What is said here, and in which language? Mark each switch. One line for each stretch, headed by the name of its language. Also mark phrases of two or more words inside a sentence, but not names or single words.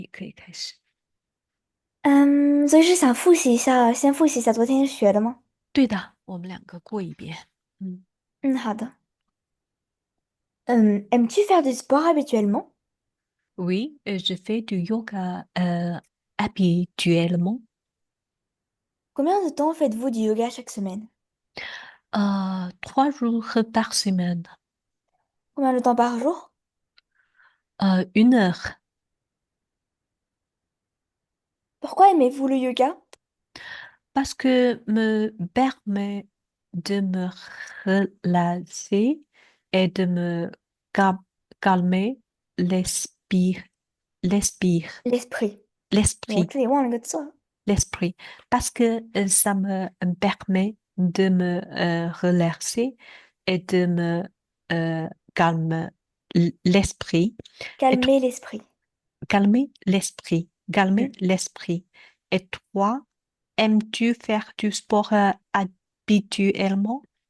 Chinese: 你可以开始。所以是想复习一下，先复习一下昨天学的吗？对的，我们两个过一遍。嗯嗯，好的。
French: Aimes-tu faire du sport habituellement? Oui, je fais du yoga habituellement. Combien de temps faites-vous du yoga chaque semaine? 3 jours par semaine. Combien de temps par jour? 1 heure. Pourquoi aimez-vous le yoga? Parce que me permet de me relâcher et de me cal- calmer l'esprit, l'esprit, L'esprit. l'esprit.
Chinese: 我这里忘了个字儿。
French: l'esprit, parce que ça me permet de me relaxer et de me calmer l'esprit et Calmer l'esprit. calmer l'esprit, calmer Hmm. l'esprit. Et toi, aimes-tu faire du sport habituellement?